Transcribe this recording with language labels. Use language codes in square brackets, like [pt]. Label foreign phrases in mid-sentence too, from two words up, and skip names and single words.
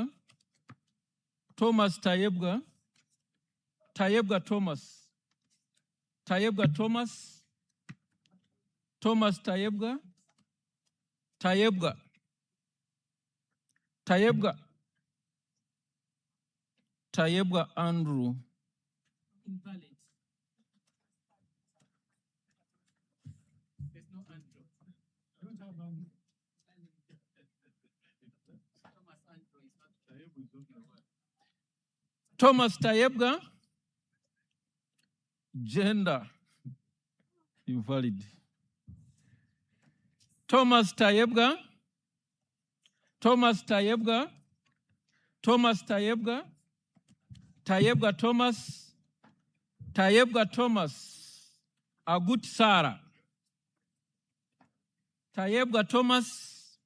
[en] Thomas Tayebga. Tayebga Thomas. Tayebga Thomas. Thomas Tayebga. Tayebga. Tayebga. Tayebga Andrew. Invalid. There's no Andrew. I don't have Andrew. Thomas Andrew is not Thomas Tayebga. Gender. Invalid. Thomas Tayebga. Thomas Tayebga. Thomas Tayebga. Tayebga Thomas. Tayebga Thomas. Agut Sarah. Tayebga Thomas.